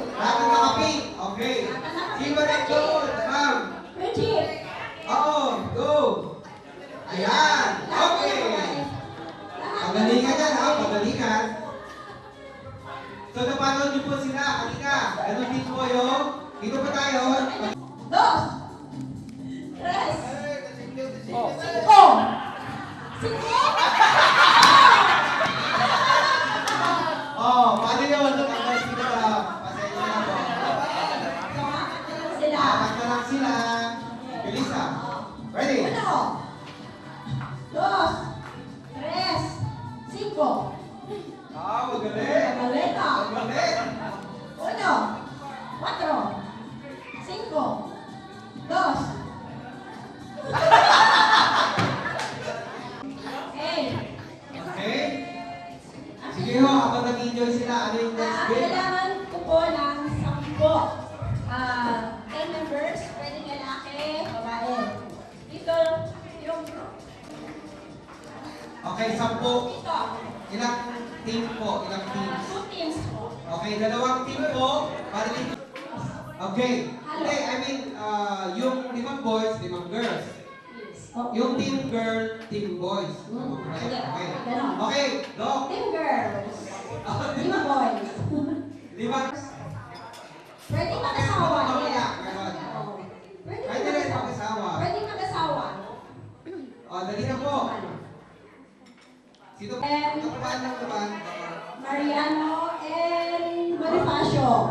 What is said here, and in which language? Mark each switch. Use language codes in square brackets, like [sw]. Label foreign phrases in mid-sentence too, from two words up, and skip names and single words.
[tl] Lahat ng nakapink. Okay. Sino rin doon, ma'am? Bridget. Oo, go. Ayan. Okay. Pagalingan yan, ha? Pagalingan. So, napanood niyo po sila kanina. Ganun din po yung... Dito pa tayo. Dos. Tres. Cinco. Cinco. Oh, paano yun? Natanggal sila. Pasensya na po. Sila. Apat na lang sila. Bilis, ha? Ready? Uno. Dos. Tres. Cinco. Ah, magaling. Magaling ka. Magaling. Uno. Cuatro. Cinco. Dos. Okay. Okay? Sige ho, habang nag-enjoy sila, ano yung next game? Kailangan ko po ng 10 members, pwedeng lalaki, babae. Dito, yung Okay, 10. dito. Ilang team po? Ilang teams? 2 teams po. Okay, dalawang team po. Bali. Okay. Hindi, [en] I mean, [tl] yung [en] 5 boys, 5 girls. [tl] Yes. Oh. Yung [en] team girl, team boys. [tl] Sige. Okay. Ganon. Okay, go. [en] Team girls. 5 boys. [tl] 5. Pwede mag-asawa. Mamaya, Yes. ganon. Oo. Pwede Pwede rin mag-asawa. mag-asawa. Pwede mag-asawa. Dali na po. Sino? Kapahan lang naman. Mariano and Bonifacio.